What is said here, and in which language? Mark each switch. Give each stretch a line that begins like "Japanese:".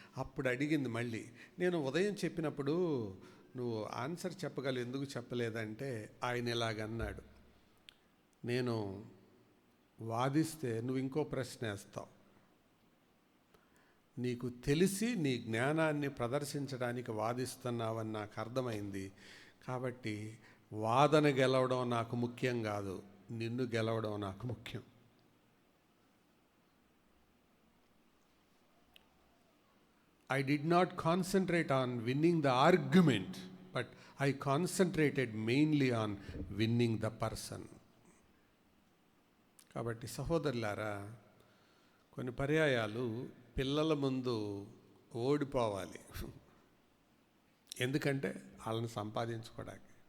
Telugu: అప్పుడు అడిగింది మళ్ళీ, నేను ఉదయం చెప్పినప్పుడు నువ్వు ఆన్సర్ చెప్పగలవు, ఎందుకు చెప్పలేదంటే ఆయన ఇలాగన్నాడు, నేను వాదిస్తే నువ్వు ఇంకో ప్రశ్న వేస్తావు, నీకు తెలిసి నీ జ్ఞానాన్ని ప్రదర్శించడానికి వాదిస్తున్నావని నాకు అర్థమైంది. కాబట్టి వాదన గెలవడం నాకు ముఖ్యం కాదు, నిన్ను గెలవడం నాకు ముఖ్యం.
English: I did not concentrate on winning the argument, but I concentrated mainly on winning the person.
Telugu: కాబట్టి సహోదరులారా, కొన్ని పర్యాయాలు పిల్లల ముందు ఓడిపోవాలి. ఎందుకంటే వాళ్ళని సంపాదించుకోవడానికి.